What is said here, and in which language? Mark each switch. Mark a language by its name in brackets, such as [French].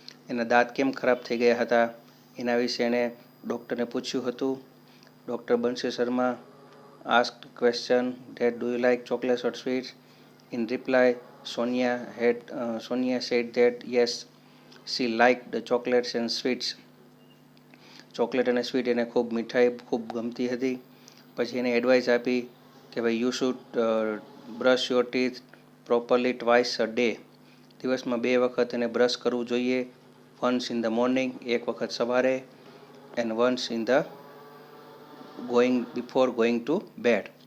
[Gujarati] એના દાંત કેમ ખરાબ થઈ ગયા હતા એના વિશે એણે ડૉક્ટરને પૂછ્યું હતું. [English] Doctor Bansi Sharma asked question that do you like chocolates or sweets? In reply, Sonia said that yes, she liked the chocolates and sweets. [Gujarati] Chocolate અને સ્વીટ એને ખૂબ મીઠાઈ ખૂબ ગમતી હતી. પછી એને એડવાઇસ આપી કે ભાઈ [English] You should brush your teeth properly twice a day. [Gujarati] દિવસમાં 2 વખત એને બ્રશ કરવું જોઈએ. [English] once in the morning, [Gujarati] એક વખત સવારે, [English] And once in the before going to bed.